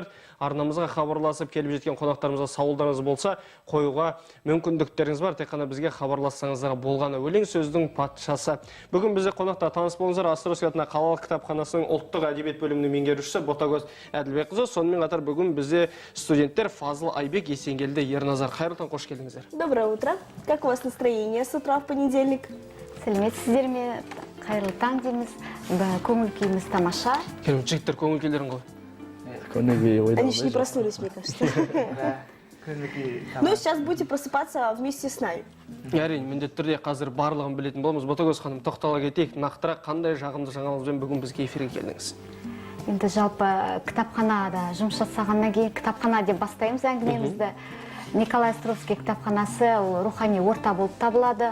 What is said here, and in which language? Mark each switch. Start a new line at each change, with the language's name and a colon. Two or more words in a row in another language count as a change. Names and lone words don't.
Kazakh: Арнамызға хабарласып келіп жеткен қонақтарымызға сауалдарыңыз болса, қоюға мүмкіндіктеріңіз бар. Тек қана бізге хабарлассаңыздар болғаны. Өлең сөздің патшасы. Бүгін бізде қонақта таныс болыңыздар. Островский атындағы қалалық кітапханасының ұлттық әдебиет бөлімінің меңгерушісі Ботагөз Әділбекқызы. Сонымен қатар бүгін бізде студенттер Фазыл Айбек, Есенгелді Ерназар. Қайырлы таң, қош келдіңіздер.
Russian: Доброе утро. Как у вас настроение с утра в понедельник?
Kazakh: Сәлеметсіздер ме? Қайырлы таң дейміз. Көңіл күйіміз тамаша. Жігіттер көңіл күйлерің ғой?
Russian: Они еще не проснулись, мне кажется. Ну, сейчас будете просыпаться вместе с нами.
Kazakh: Әрине, міндетті түрде қазір барлығын білетін боламыз. Ботагөз ханым, тоқтала кетейік. Нақтырақ қандай жағымды жаңалығымен бүгін бізге эфирге келдіңіз? Енді жалпы кітапханада жұмыс жасағаннан кейін кітапхана деп бастаймыз әңгімемізді. Николай Островский кітапханасы рухани орта болып табылады.